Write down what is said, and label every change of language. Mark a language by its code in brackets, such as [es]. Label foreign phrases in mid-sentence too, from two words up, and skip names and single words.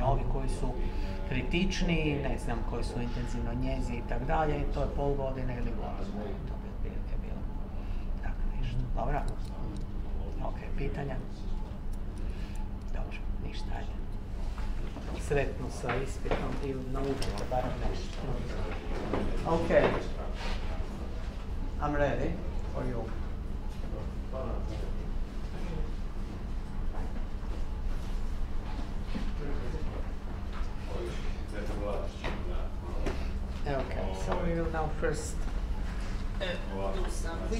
[hr] Ovi koji su kritični, ne znam, koji su intenzivno njezi i tako dalje, to je pol godine ili godinu. To bi otprilike bilo. Tako nešto. Dobro? Ok, pitanja? Dobro, ništa, ajde. Sretno sa ispitom i naučite barem nešto. [en] Ok. I'm ready for you. Okay, so we will now first do something.